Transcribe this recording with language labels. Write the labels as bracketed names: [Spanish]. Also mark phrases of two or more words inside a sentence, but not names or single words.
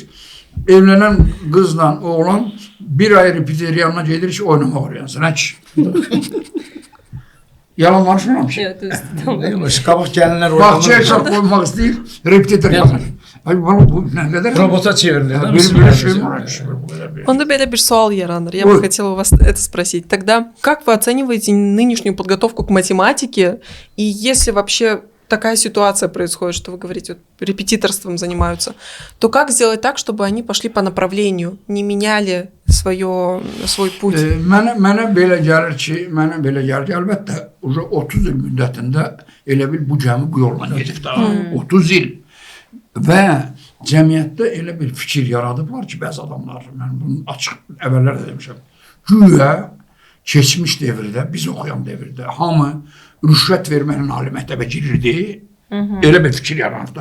[Azerbaijani] Evlənən qızla oğlan bir ay repetitor yanına gedir ki, oynamaq öyrənsin. Yalan danışmıram ki. Evet, düzdür. Qabaq gəlinlər Bağçaya uşaq qoymaq istəyir, repetitor yazır. Ay, bu nə qədər? robota çevrilir. da, Misir Bir müəllim. şey var. Bu qədər bir- Он belə bir sual yaranır. [Russian] Я Ой. бы хотела у вас это спросить. Тогда как вы оцениваете нынешнюю подготовку к математике? И если вообще такая ситуация происходит, что вы говорите, вот, репетиторством занимаются, то как сделать так, чтобы они пошли по направлению, не меняли свой путь? [Azerbaijani] Mənə belə gəlir ki, əlbəttə, 30 il müddətində elə bil bu gəmi bu yolla gedib daha. 30 il. Və cəmiyyətdə elə bir fikir yaradıblar ki, bəzi adamlar, mən bunu açıq əvvəllər də demişəm, güya keçmiş devirdə, biz oxuyan devirdə hamı rüşvət verməklə ali məktəbə girirdi, elə bir fikir yaranırdı.